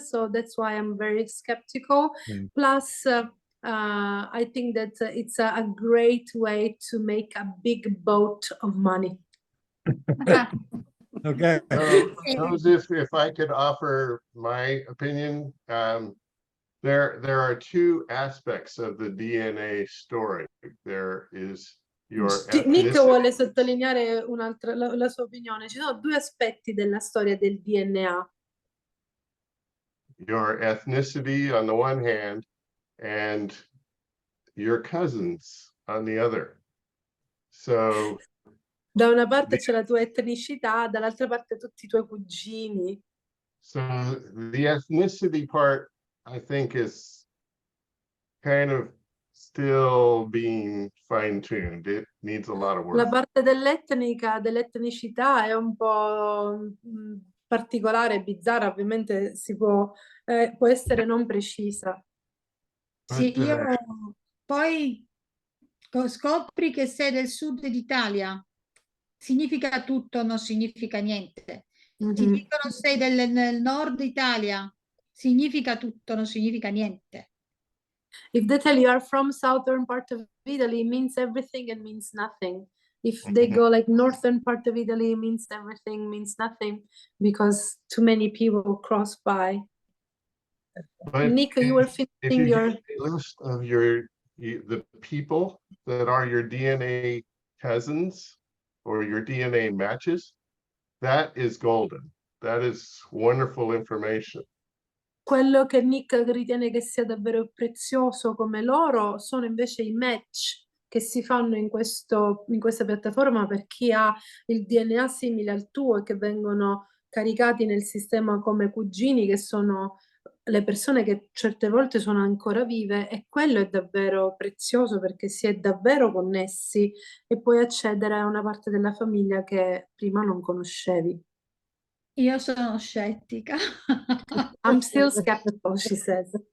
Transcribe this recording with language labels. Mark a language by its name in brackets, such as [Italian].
[English] So that's why I'm very skeptical. Plus, I think that it's a great way to make a big boat of money. Okay. Joseph, if I could offer my opinion, there are two aspects of the DNA story. There is your [Italian] Nick vuole sottolineare la sua opinione. Ci sono due aspetti della storia del DNA. [English] Your ethnicity on the one hand, and your cousins on the other. So [Italian] da una parte c'è la tua etnicità, dall'altra parte tutti i tuoi cugini. [English] So the ethnicity part, I think, is kind of still being fine-tuned. It needs a lot of work. [Italian] La parte dell'etnicità è un po' particolare, bizzarra, ovviamente può essere non precisa. Sì, poi scopri che sei del sud d'Italia, significa tutto, non significa niente. Ti dicono sei nel nord Italia, significa tutto, non significa niente. [English] If they tell you are from southern part of Italy, it means everything and means nothing. If they go like northern part of Italy, it means everything, means nothing, because too many people cross by. But Nick, you were finishing your list of the people that are your DNA cousins or your DNA matches. That is golden. That is wonderful information. [Italian] Quello che Nick ritiene che sia davvero prezioso come loro sono invece i match che si fanno in questa piattaforma per chi ha il DNA simile al tuo e che vengono caricati nel sistema come cugini, che sono le persone che certe volte sono ancora vive, e quello è davvero prezioso perché si è davvero connessi e puoi accedere a una parte della famiglia che prima non conoscevi. Io sono scettica. [English] I'm still skeptical, she says.